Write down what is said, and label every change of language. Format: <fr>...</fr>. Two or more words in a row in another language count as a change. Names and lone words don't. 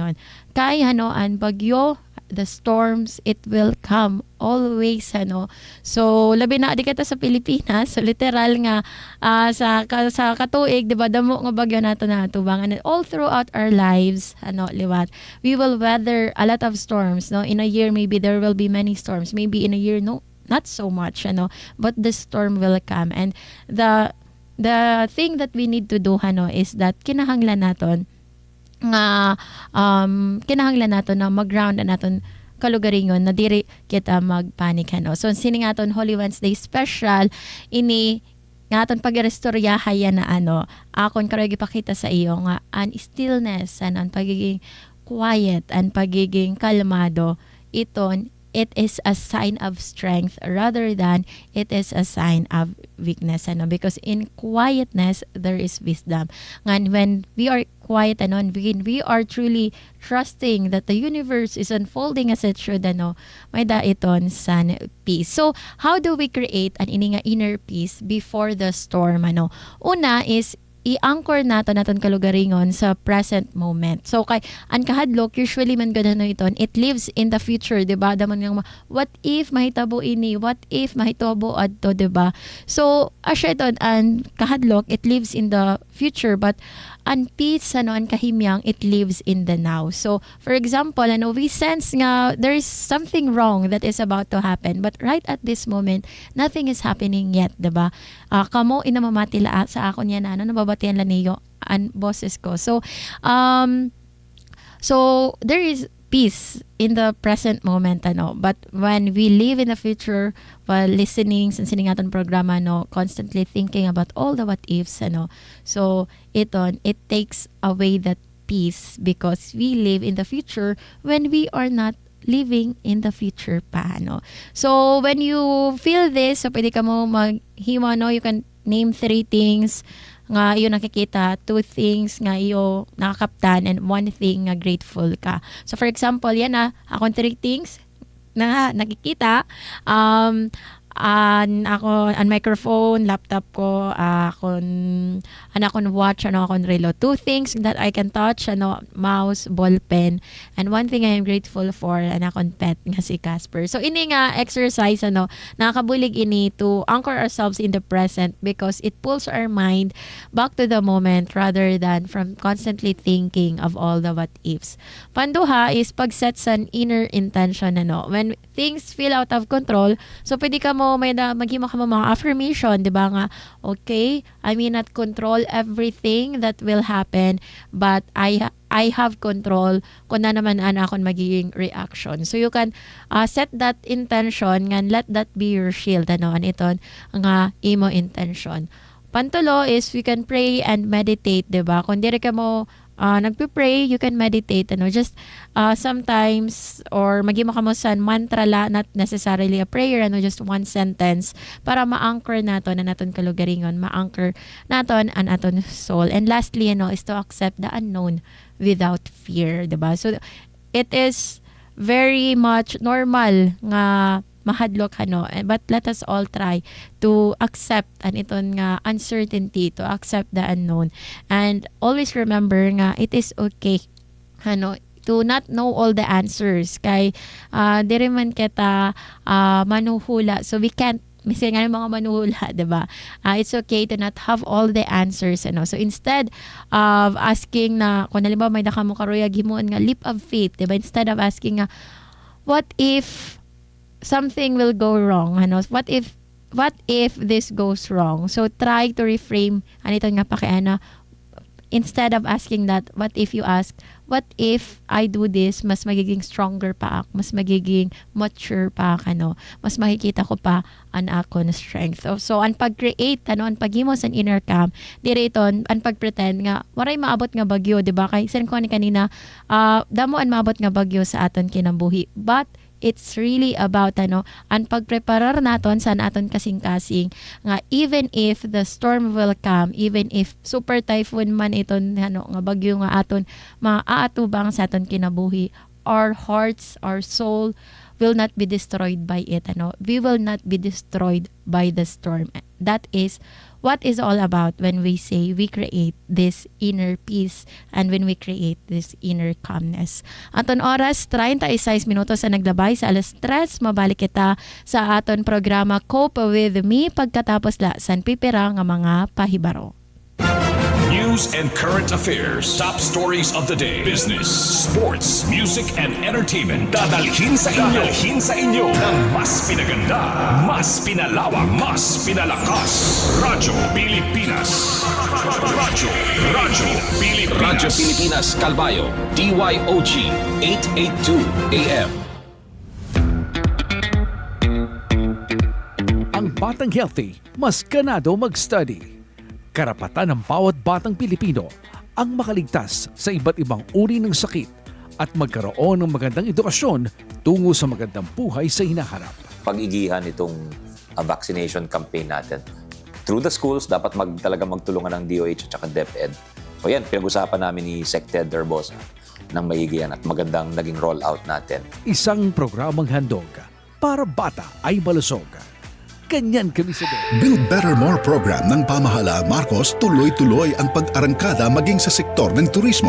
<war>Kay, an bagyo,</war> <en>the storms, it will come always,</en> <war>ano. So labi na di kita sa Pilipinas, so literal nga sa katuig, di ba, damo nga bagyo nato natubangan,</war> <en>and all throughout our lives,</en> <war>ano, liwat,</war> <en>we will weather a lot of storms, no. In a year maybe there will be many storms, maybe in a year no, not so much, ano, but the storm will come. And the thing that we need to do,</en> <war>ano,</war> <en>is that</en> <war>kinahanglan naton nga kinahanglan naton na mag-ground naton kalugaringon na diri kita magpanik, ano. So sini nga aton</war> <en>Holy Wednesday special</en> <war>ini nga aton pagrestorya haya na, ano, akon karoy gipakita sa iyo nga an stillness, an pagiging quiet, an pagiging kalmado, iton</war> <en>it is a sign of strength rather than it is a sign of weakness,</en> <war>ano,</war> <en>because in quietness there is wisdom. And when we are quiet, ano, and when we are truly trusting that the universe is unfolding as it should,</en> <war>ano, may daiton san peace.</war> <en>So how do we create</en> <war>an ini nga</war> <en>inner peace before the storm, ano?</en> <war>Una is i-anchor naton kalugaringon sa present moment. So kay ang kahadlok usually man ganano iton,</war> <en>it lives in the future,</en> <war>di ba? Damon nga</war> <en>what if</en> <war>mahitabo ini,</war> <en>what if</en> <war>mahitabo adto, di ba? So asya iton ang kahadlok, it lives in the future, but ang peace, ano, ang kahimyang,</war> <en>it lives in the now. So for example, ano, we sense nga there is something wrong that is about to happen, but right at this moment nothing is happening yet,</en> <war>di ba? Kamo inamamati la sa akon yan, ano, nababatian la niyo ang boses ko.</war> <en>So there is peace in the present moment, ano, but when we live in the future while listening</en> <war>sa siningaton programa,</war> <en>no, constantly thinking about all the what ifs, ano, so it takes away that peace because we live in the future when we are not living in the future pa, no. So when you feel this,</en> <war>so pwede ka mo maghima, no,</war> <en>you can name 3 things</en> <war>nga iyo nakikita,</war> <en>2 things</en> <war>nga iyo nakakaptan,</war> <en>and 1 thing nga grateful ka. So for example,</en> <war>yan na akong 3 things na nakikita, akon microphone, laptop ko, akon watch, ano, akon relo.</war> <en>2 things that I can touch, ano, mouse, ball pen, and 1 thing I am grateful for,</en> <war>akon pet nga si Casper. So ini nga exercise, ano, nakakabulig ini</war> <en>to anchor ourselves in the present because it pulls our mind back to the moment rather than from constantly thinking of all the what ifs.</en> <war>Panduha is pag-set sa inner intention, ano.</war> <en>When things feel out of control,</en> <war>so pwede ka mo maghimo ka mo mga affirmation, di ba, nga,</war> <en>okay, I may not control everything that will happen, but I have control</en> <war>kung na naman akong magiging</war> <en>reaction. So you can set that intention nga, let that be your shield,</en> <war>ano, aniton nga imo intention.</war> <en>Pantulo is we can pray and meditate,</en> <war>di ba? Kung dire ka mo nagpe-pray,</war> <en>you can meditate,</en> <war>ano,</war> <en>just sometimes,</en> <war>or maghimo ka mo sa mantra la,</war> <en>not necessarily a prayer,</en> <war>ano,</war> <en>just 1 sentence</en> <war>para ma-anchor naton na naton kalugaringon, ma-anchor naton an aton soul.</war> <en>And lastly, ano, is to accept the unknown without fear, diba? So it is very much normal</en> <war>nga mahadlok,</war> <en>ano, but let us all try to accept</en> <war>an iton nga</war> <en>uncertainty, to accept the unknown, and always remember nga it is okay, ano, to not know all the answers</en> <war>kay diri man kita manuhula,</war> <en>so we can't</en> <war>misal nga mga manuhula, diba?</war> <en>It's okay to not have all the answers, ano.</en> <war>So instead of asking na kung halimbawa may daka mo karoya himuon nga</war> <en>leap of faith,</en> <war>diba?</war> <en>Instead of asking nga what if something will go wrong, ano, what if this goes wrong, so try to reframe</en> <war>anito nga pakiana.</war> <en>Instead of asking that, what if you ask, what if I do this,</en> <war>mas magiging stronger pa ako, mas magiging mature pa ako, ano, mas makikita ko pa ang ako na strength. So ang pag-create, ano, ang paghimo sa inner calm, dire iton, ang pag-pretend nga waray maabot nga bagyo, di ba? Kay sen ko ni kanina, damo ang maabot nga bagyo sa aton kinabuhi,</war> <en>but it's really about,</en> <war>ano, ang pagpreparar naton sa aton kasing-kasing nga</war> <en>even if the storm will come, even if super typhoon</en> <war>man iton, ano, nga bagyo nga aton maaatubang sa aton kinabuhi,</war> <en>our hearts, our soul will not be destroyed by it, ano. We will not be destroyed by the storm. That is what is all about when we say we create this inner peace and when we create this inner calmness.</en> <war>Aton oras, 36 minutos sa naglabay sa alas 3, mabalik kita sa aton programa Cope with Me pagkatapos la san pipira nga mga pahibaro.</war> <en>News and current affairs. Top stories of the day. Business, sports, music, and entertainment.</en> <tl>Dadalhin sa inyo ng mas pinaganda, mas pinalawak, mas pinalakas. Radyo Pilipinas. Radyo Pilipinas. Radyo Pilipinas, Calbayo, DYOG, 882 AM. Ang batang healthy, mas ganado mag-study. Karapatan ng bawat batang Pilipino ang makaligtas sa iba't ibang uri ng sakit at magkaroon ng magandang edukasyon tungo sa magandang buhay sa hinaharap. Pag-igihan itong vaccination campaign natin.</tl> <en>Through the schools,</en> <tl>dapat talaga magtulungan ng DOH at saka DepEd. So yan, pinag-usapan namin ni Sec Ted Derbosa ng maigihan at magandang naging rollout natin. Isang programang handog para bata ay malusog. Ganyan kami sa Build Better More program ng pamahalaan Marcos tuloy-tuloy ang pag-arangkada maging sa sektor ng turismo.</tl>